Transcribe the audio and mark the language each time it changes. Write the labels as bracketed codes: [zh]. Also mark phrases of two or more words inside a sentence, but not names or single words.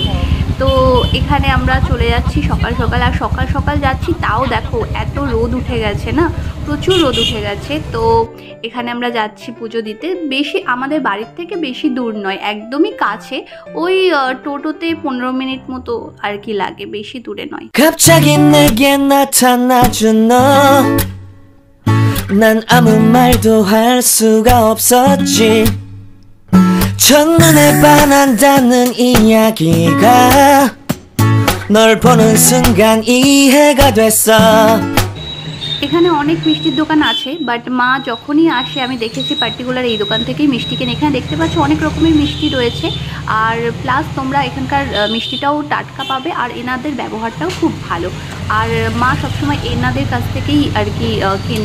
[bn] তো এখানে আমরা চলে যাচ্ছি সকাল সকাল। আর সকাল সকাল যাচ্ছি, তাও দেখো এত রোদ উঠে গেছে না, প্রচুর রোদ উঠে গেছে। তো এখানে আমরা যাচ্ছি পুজো দিতে। বেশি আমাদের বাড়ির থেকে বেশি দূর নয়, একদমই কাছে। ওই টোটোতে 15 মিনিট মতো আর কি লাগে, বেশি দূরে নয়। [ko] 갑자기 내게 나타나준 너, 난 아무 말도 할 수가 없었지. 첫눈에 반한다는 이야기가 널 보는 순간 이해가 됐어. [bn] এখানে অনেক মিষ্টির দোকান আছে, বাট মা যখনই আসে আমি দেখেছি পার্টিকুলার এই দোকান থেকেই মিষ্টি কেনে। এখানে দেখতে পাচ্ছ অনেক রকমের মিষ্টি রয়েছে। আর প্লাস তোমরা এখানকার মিষ্টিটাও টাটকা পাবে, আর এনাদের ব্যবহারটাও খুব ভালো। আর মা সবসময় এনাদের কাছ থেকেই আর কি কেনে।